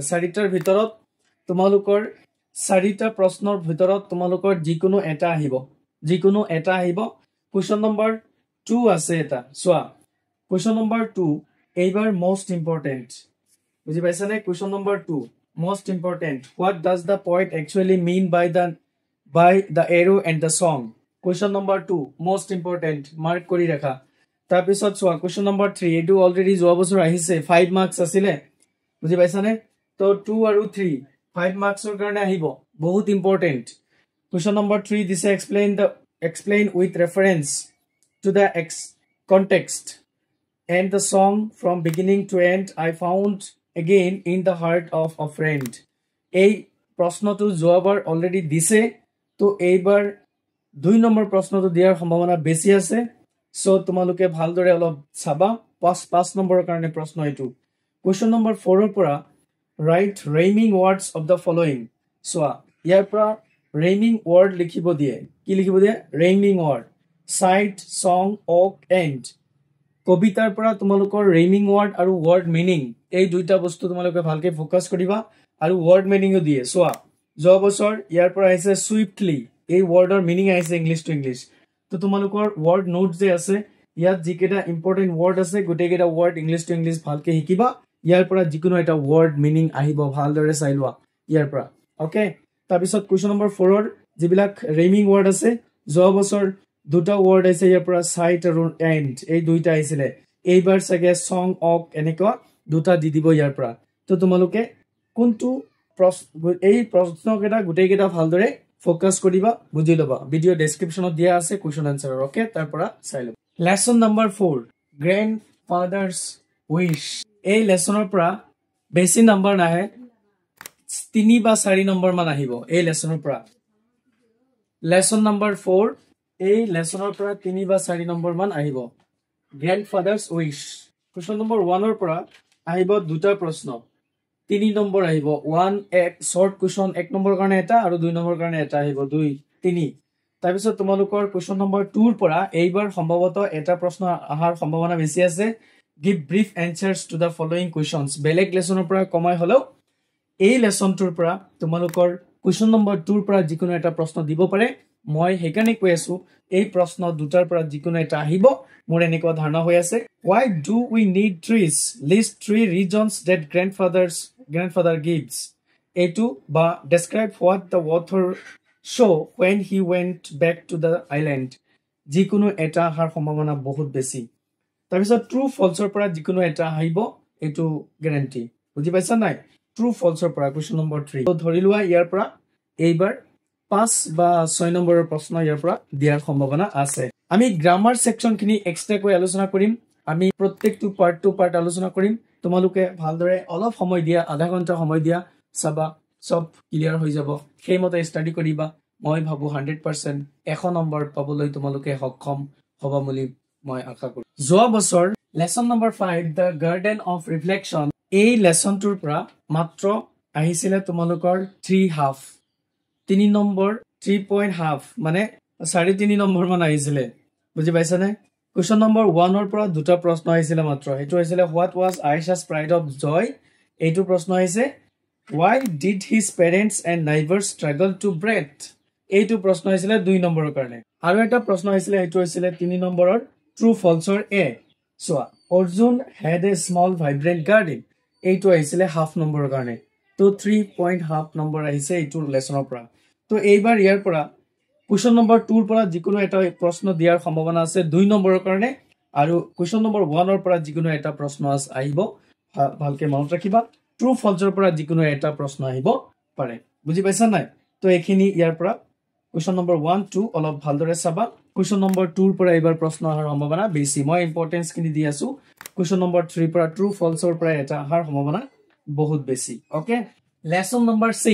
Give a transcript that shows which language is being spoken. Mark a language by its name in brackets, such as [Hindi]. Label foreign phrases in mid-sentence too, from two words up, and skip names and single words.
[Assamese] 4টাৰ ভিতৰত তোমালোকৰ 4টা প্ৰশ্নৰ ভিতৰত তোমালোকৰ যিকোনো এটা আহিব কোৱেশ্চন নম্বৰ 2 আছে এটা সোৱা কোৱেশ্চন নম্বৰ 2 এইবাৰ [English] most important [Assamese] বুজি পাইছা নে কোৱেশ্চন [English] নম্বৰ 2 most important what does the poet actually mean by the arrow and the song question number 2 most important mark [Assamese] কৰি ৰখা তাৰ পিছত চোৱা [English] question number 3 [Assamese] এটো already যোৱা বছৰ আহিছে 5 marks আহিছিলে বুজি পাইছা নে তো 2 আৰু 3 5 marks ৰ কাৰণে আহিব বহুত [English] important question number 3 this explain with reference to the context and the song from beginning to end I found again in the heart of a friend. [Assamese] এই প্রশ্নটো যোৱাবাৰ অলৰেডি দিছে তো এইবাৰ 2 নম্বৰ প্ৰশ্নটো দিয়াৰ সম্ভাৱনা বেছি আছে সো তোমালোকে ভালদৰে অলপ চাবা 5 নম্বৰৰ কাৰণে প্ৰশ্ন এইটো কোৱেশ্চন নম্বৰ 4 ৰ পৰা [English] write rhyming words of the following [Assamese] সোয়া ইয়াৰ পৰা [English] rhyming word [Assamese] লিখিব দিয়ে কি লিখিব দিয়ে [English] rhyming word side song ok end [Assamese] কবিতাৰ পৰা তোমালোকৰ [English] rhyming word [Assamese] আৰু [English] word meaning [Assamese] এই দুইটা বস্তু তোমালোকে ভালকে ফোকাস কৰিবা আৰু [English] word meaning [Assamese] ও দিয়ে সোয়া যোৱা বছৰ ইয়াৰ পৰা আহিছে swiftly এই wordৰ meaning আহিছে [English] english to english [Assamese] তো তোমালোকৰ word notes যে আছে ইয়াত যিকেটা [English] important word [Assamese] আছে গোটেইকেটা word [English] english to english [Assamese] ভালকে শিকিবা ইয়াৰ পৰা যিকোনো এটা [English] word meaning [Assamese] আহিব ভালদৰে চাই লোৱা ইয়াৰ পৰা ওকে তাৰ পিছত কোৱেশ্চন নম্বৰ 4 ৰ যিবিলাক [English] rhyming word [Assamese] আছে যোৱা বছৰ দুটা word আছে ইয়াৰ পৰা side আৰু end এই দুইটা আহিছিলে এইবাৰ চাগে [English] song ok [Assamese] এনেকুৱা দুটা দি দিব ইয়াৰ পৰা তো তোমালোকে কোনটো এই প্ৰশ্নকেটা গোটেইকেটা ভালদৰে ফোকাস কৰিবা বুজি লবা [English] video description [Assamese] দিয়া আছে [English] question answer [Assamese] ওকে তাৰ পৰা চাই লবা লেসন নম্বৰ 4 grandfather's wish এই লেসনৰ পৰা বেছি নম্বৰ নাহে 3 বা 4 নম্বৰ মান আহিব এই লেসনৰ পৰা লেসন নম্বৰ 4 এই লেসনৰ পৰা 3 বা 4 নম্বৰ মান আহিব grandfather's wish কোৱেশ্চন নম্বৰ 1 ৰ পৰা আহিব দুটা প্ৰশ্ন 3 নম্বৰ আহিব 1 এক [English] short question [Assamese] 1 নম্বৰ কাৰণে এটা আৰু 2 নম্বৰ কাৰণে এটা আহিব 2 3 তাৰ পিছত তোমালোকৰ কোৱেশ্চন নম্বৰ 2 ৰ পৰা এইবাৰ সম্ভৱতঃ এটা প্ৰশ্ন আহাৰ সম্ভাৱনা বেছি আছে [English] give brief answers to the following questions [Assamese] বেলেগ লেসনৰ পৰা কমাই হলেও এই লেসনটোৰ পৰা তোমালোকৰ কোৱেশ্চন নম্বৰ 2 ৰ পৰা যিকোনো এটা প্ৰশ্ন দিব পাৰে মই হেকানে কৈ আছো এই প্ৰশ্ন দুটাৰ পৰা যিকোনো এটা আহিব মোৰ এনেকুৱা ধাৰণা হৈ আছে [English] why do we need trees list 3 reasons that grandfather gives [Assamese] এইটো বা [English] describe what the author show when he went back to the island [Assamese] যিকোনো এটা আহাৰ সম্ভাৱনা বহুত বেছি তাৰ পিছত [English] true false [Assamese] পৰা যিকোনো এটা আহিব এটো গ্যাৰান্টি বুজি পাইছা নাই [English] true false [Assamese] পৰা কোৱেশ্চন নম্বৰ 3 তো ধৰি লোৱা ইয়াৰ পৰা এইবাৰ 5 বা 6 নম্বৰৰ প্ৰশ্ন ইয়াৰ পৰা দিয়াৰ সম্ভাৱনা আছে আমি [English] grammar section [Assamese] খিনি এক্সট্ৰা কৈ আলোচনা কৰিম আমি প্ৰত্যেকটো [English] part to part [Assamese] আলোচনা কৰিম তোমালোকে ভালদৰে অলপ সময় দিয়া আধা ঘণ্টা সময় দিয়া সবা সব ক্লিয়াৰ হৈ যাব সেইমতে ষ্টাডি কৰিবা মই ভাবো 100% 100 নম্বৰ পাবলৈ তোমালোকে সক্ষম হবা বুলি মই আশা কৰো যোৱা বছৰ লেসন নম্বৰ 5 the garden of reflection এই লেসনটোৰ পৰা মাত্ৰ আহিছিল তোমালোকৰ 3 half 3 নম্বৰ 3.5 মানে 3.5 নম্বৰ মান আহিছিল বুজি পাইছা নে কোৱেশ্চন নম্বৰ 1 ৰ পৰা দুটা প্ৰশ্ন আহিছিল মাত্ৰ এটো আহিছিল [English] what was Aisha's pride of joy [Assamese] এইটো প্ৰশ্ন আহিছে [English] why did his parents and neighbors struggle to breathe [Assamese] এইটো প্ৰশ্ন আহিছিল 2 নম্বৰৰ কাৰণে আৰু এটা প্ৰশ্ন আহিছিল এটো হৈছিল 3 নম্বৰৰ [English] true false or a so Arjun had a small vibrant garden [Assamese] এইটো আহিছিল হাফ নম্বৰৰ কাৰণে তো 3.5 নম্বৰ আহিছে এইটো লেসনৰ পৰা তো এইবাৰ ইয়াৰ পৰা কোৱেশ্চন নম্বৰ 2 ৰ পৰা যিকোনো এটা প্ৰশ্ন দিয়াৰ সম্ভাৱনা আছে 2 নম্বৰৰ কাৰণে আৰু কোৱেশ্চন নম্বৰ 1 ৰ পৰা যিকোনো এটা প্ৰশ্ন আহিব ভালকে মনত ৰাখিবা [English] true false [Assamese] পৰা যিকোনো এটা প্ৰশ্ন আহিব পাৰে বুজি পাইছা নাই তো এখিনি ইয়াৰ পৰা কোৱেশ্চন নম্বৰ 1 2 অলপ ভালদৰে চাবা কোৱেশ্চন নম্বৰ 2 ৰ পৰা এইবাৰ প্ৰশ্ন অহাৰ সম্ভাৱনা বেছি মই ইম্পৰ্টেন্স খিনি দি আছো কোৱেশ্চন নম্বৰ 3 ৰ পৰা [English] true false [Assamese] পৰা এটা অহাৰ সম্ভাৱনা বহুত বেছি ওকে লেসন নম্বৰ